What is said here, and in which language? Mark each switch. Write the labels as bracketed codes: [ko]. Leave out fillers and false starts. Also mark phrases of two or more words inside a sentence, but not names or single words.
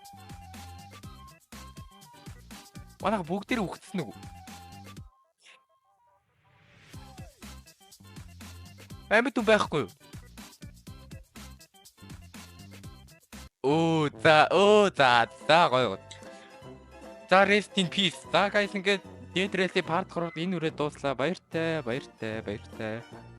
[mn] Манайха бүгдээрээ үхсэн үү? Амьд хүн байхгүй юу? За гоё. [en] За rest in peace. [mn] За guys ингээд Dead Race part 3 энэ үрээ дууслаа. Баяртай.